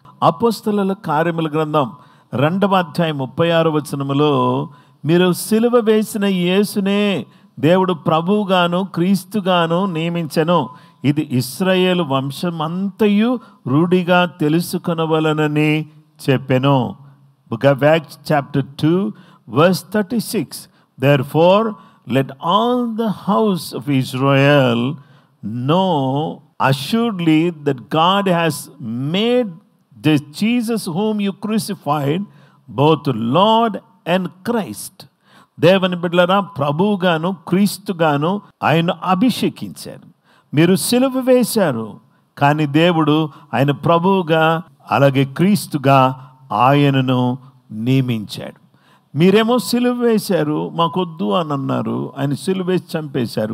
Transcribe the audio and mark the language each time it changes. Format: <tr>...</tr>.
<te>అపోస్తలుల కార్యముల గ్రంథం 2వ అధ్యాయం 36వ వచనములో, మీరు సిలువ వేసిన యేసునే దేవుడు ప్రభువుగాను క్రీస్తుగాను నియమించెను, ఇది ఇశ్రాయేలు వంశమంతయు రూఢిగా తెలుసుకొనవలనని చెప్పెను.</te> <en>Book of Acts chapter 2 verse 36. Therefore let all the house of Israel know assuredly that God has made this Jesus whom you crucified both Lord and Christ.</en> <te>దేవుని బిడ్డలారా, ప్రభువుగాను క్రీస్తుగాను ఆయన అభిషేకించారు. మీరు సిలువ వేశారు, కానీ దేవుడు ఆయన ప్రభువుగా అలాగే క్రీస్తుగా ఆయనను నియమించాడు. మీరేమో సిలువ వేశారు, మాకొద్దు అని అన్నారు, ఆయన సిలువ వేసి చంపేశారు.</te>